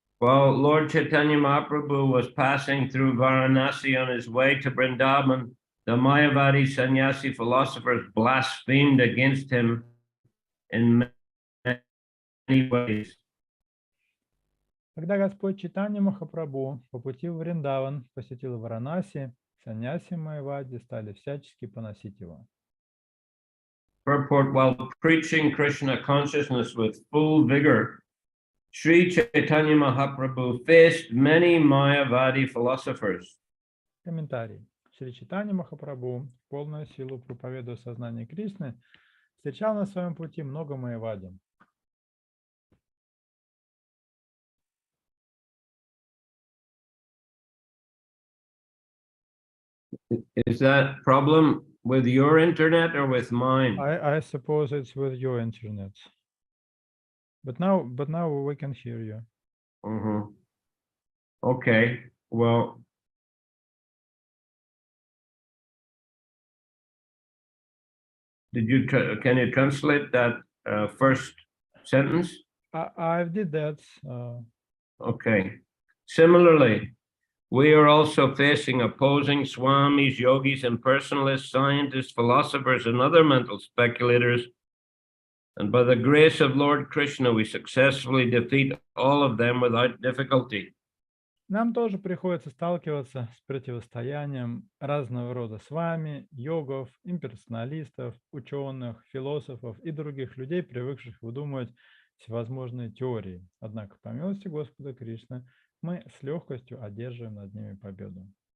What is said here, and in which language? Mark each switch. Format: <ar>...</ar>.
<en>While Lord Chaitanya Mahaprabhu was passing through Varanasi on his way to Vrindavan, the Mayavadi sannyasi philosophers blasphemed against him in many ways.</en> <ru>Когда Господь Чайтанья Махапрабху по пути в Вриндаван посетил Варанаси, саньяси Майявади стали всячески поносить его.</ru> <en>Purport: while preaching Krishna consciousness with full vigor, Shri Chaitanya Mahaprabhu faced many Mayavadi philosophers.</en> <ru>Комментарий. Шри Чайтанья Махапрабху, в полную силу проповедуя сознание Кришны, встречал на своем пути много Майявади.</ru> <en>Is that problem with your internet or with mine? I suppose it's with your internet. But now we can hear you. Okay, well, can you translate that first sentence? I did that. Okay. Similarly, we are also facing opposing swamis, yogis, impersonalists, scientists, philosophers, and other mental speculators. And by the grace of Lord Krishna, we successfully defeat all of them without difficulty.</en> <ru>Нам тоже приходится сталкиваться с противостоянием разного рода с вами, йогов, имперсоналистов, ученых, философов и других людей, привыкших выдумывать всевозможные теории. Однако, по милости Господа Кришны, мы с легкостью одерживаем над ними победу.</ru>